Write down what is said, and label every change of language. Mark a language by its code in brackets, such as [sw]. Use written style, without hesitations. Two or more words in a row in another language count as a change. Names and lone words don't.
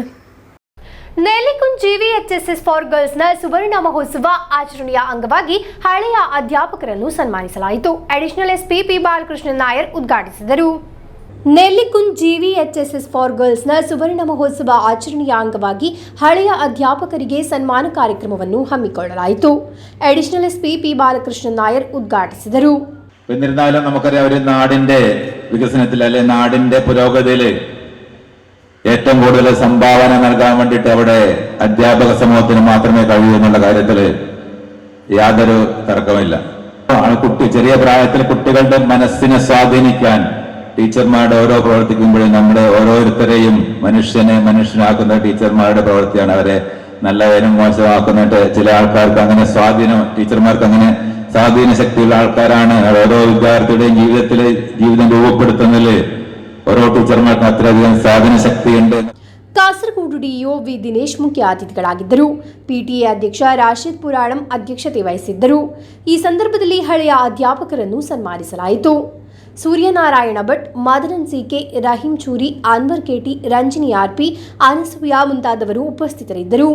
[kn] ನೆಲ್ಲಿಕುಂಜ್ ಜಿವಿಎಚ್ಎಸ್ಎಸ್ ಫಾರ್ ಗರ್ಲ್ಸ್ನ ಸುವರ್ಣ ಮಹೋತ್ಸವ ಆಚರಣೆಯ ಅಂಗವಾಗಿ ಹಳೆಯ ಅಧ್ಯಾಪಕರನ್ನು ಸನ್ಮಾನಿಸಲಾಯಿತು. ಅಡಿಷನಲ್ ಎಸ್ಪಿ ಪಿ ಬಾಲಕೃಷ್ಣನ್ ನಾಯರ್ ಉದ್ಘಾಟಿಸಿದರು. ನೆಲ್ಲಿಕುಂಜ್ ಜಿವಿಎಚ್ಎಸ್ಎಸ್ ಫಾರ್ ಗರ್ಲ್ಸ್ನ ಸುವರ್ಣ ಮಹೋತ್ಸವ ಆಚರಣೆಯ ಅಂಗವಾಗಿ ಹಳೆಯ ಅಧ್ಯಾಪಕರಿಗೆ ಸನ್ಮಾನ ಕಾರ್ಯಕ್ರಮವನ್ನು ಹಮ್ಮಿಕೊಳ್ಳಲಾಯಿತು. ಅಡಿಷನಲ್ എസ്പി പി ബാലകൃഷ്ണൻ നായർ ഉദ്ഘാടിಸಿದರು. [ml] എന്നിരുന്നാലും നമുക്കറിയാം, ഒരു നാടിന്റെ വികസനത്തിൽ അല്ലെ നാടിന്റെ പുരോഗതിയിൽ ഏറ്റവും കൂടുതൽ സംഭാവന നൽകാൻ വേണ്ടിയിട്ട് അവിടെ അധ്യാപക സമൂഹത്തിന് മാത്രമേ കഴിയൂ എന്നുള്ള കാര്യത്തിൽ യാതൊരു തർക്കമില്ല. ചെറിയ പ്രായത്തിൽ കുട്ടികളുടെ മനസ്സിനെ സ്വാധീനിക്കാൻ ടീച്ചർമാരുടെ ഓരോ പ്രവർത്തിക്കുമ്പോഴും നമ്മുടെ ഓരോരുത്തരെയും മനുഷ്യനാക്കുന്ന ടീച്ചർമാരുടെ പ്രവൃത്തിയാണ്. അവരെ നല്ലവരും മോശമാക്കുന്നിട്ട് ചില ആൾക്കാർക്ക് അങ്ങനെ ടീച്ചർമാർക്ക് അങ്ങനെ സ്വാധീന ശക്തിയുള്ള ആൾക്കാരാണ്. ഓരോ വിദ്യാർത്ഥിയുടെയും ജീവിതം രൂപപ്പെടുത്തുന്നതിൽ ഓരോ ടീച്ചർമാർക്കും അത്രയധികം സ്വാധീന ശക്തിയുണ്ട്. [kn] ಕಾಸರಗೋಡು ಡಿಇಒ ವಿ ದಿನೇಶ್ ಮುಖ್ಯ ಅತಿಥಿಗಳಾಗಿದ್ದರು. ಪಿಟಿಎ ಅಧ್ಯಕ್ಷ ರಾಶಿದ್ ಪುರಾಣಂ ಅಧ್ಯಕ್ಷತೆ ವಹಿಸಿದ್ದರು. ಈ ಸಂದರ್ಭದಲ್ಲಿ ಹಳೆಯ ಅಧ್ಯಾಪಕರನ್ನು ಸನ್ಮಾನಿಸಲಾಯಿತು. ಸೂರ್ಯನಾರಾಯಣ ಭಟ್, ಮದನನ್ ಸಿಕೆ, ರಹೀಂ ಚೂರಿ, ಅನ್ವರ್ ಕೆಟಿ, ರಂಜಿನಿ ಆರ್ಪಿ, ಅನಸೂಯ ಮುಂತಾದವರು ಉಪಸ್ಥಿತರಿದ್ದರು.